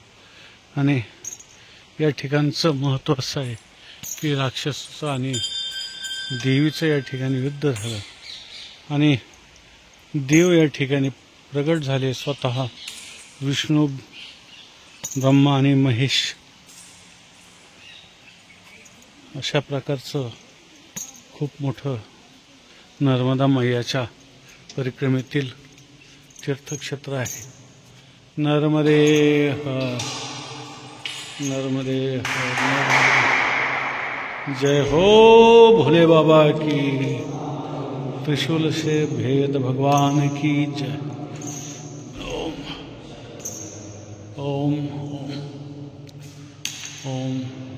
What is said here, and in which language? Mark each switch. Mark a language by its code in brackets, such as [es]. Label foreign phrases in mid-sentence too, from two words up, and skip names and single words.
[mr] आणि या ठिकाणचं महत्त्व असं आहे की राक्षसाचं आणि देवीचं या ठिकाणी युद्ध झालं आणि देव या ठिकाणी प्रगट झाले, स्वतः विष्णू, ब्रह्मा आणि महेश अशा प्रकारचं खूप मोठं नर्मदा मैयाच्या परिक्रमेतील तीर्थक्षेत्र आहे। [hi] नर्मदे हर, नर्मदे हर। जय हो भोले बाबा की, त्रिशूल से भेद भगवान की जय। [sa] ओम ओम ओम।